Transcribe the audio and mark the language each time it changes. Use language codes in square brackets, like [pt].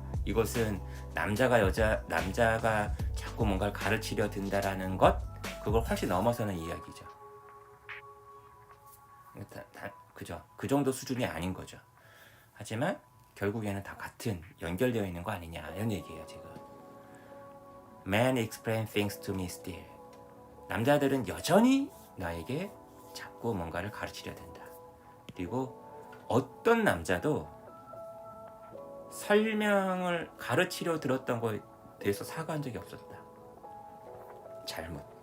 [ko] 이것은 남자가 자꾸 뭔가를 가르치려 든다라는 것, 그걸 훨씬 넘어서는 이야기죠. 그죠? 그 정도 수준이 아닌 거죠. 하지만 결국에는 다 같은 연결되어 있는 거 아니냐 이런 얘기예요 지금. [en] Man explain things to me still. [ko] 남자들은 여전히 나에게 자꾸 뭔가를 가르치려 든다. 그리고 어떤 남자도 설명을 가르치려 들었던 거에 대해서 사과한 적이 없었다. 잘못.